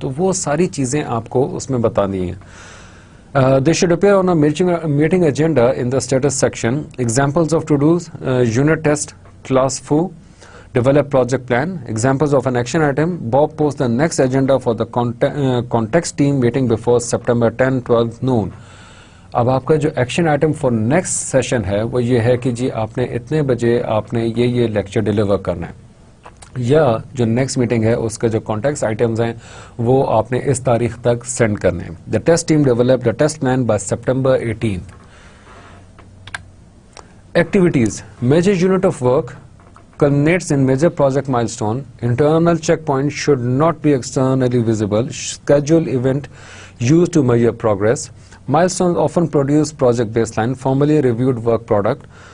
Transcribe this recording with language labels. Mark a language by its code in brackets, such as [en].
[hi] तो वो सारी चीज़ें आपको उसमें बतानी है. [en] They should appear on a meeting agenda in the status section. Examples of to-dos: unit test, class foo, develop project plan. Examples of an action item: Bob posts the next agenda for the context team meeting before September 10-12 noon. [hi] अब आपका जो action item for next session है वो ये है कि जी आपने इतने बजे आपने ये लेक्चर डिलीवर करना है, या जो नेक्स्ट मीटिंग है उसका जो कॉन्टेक्स्ट आइटम्स हैं वो आपने इस तारीख तक सेंड करने हैं. [en] The test team develop the test plan by September 18th. Activities: major unit of work culminates in major project milestone. Internal checkpoint should not be externally visible. Schedule event used to measure progress. Milestones often produce project baseline. Formally reviewed work product.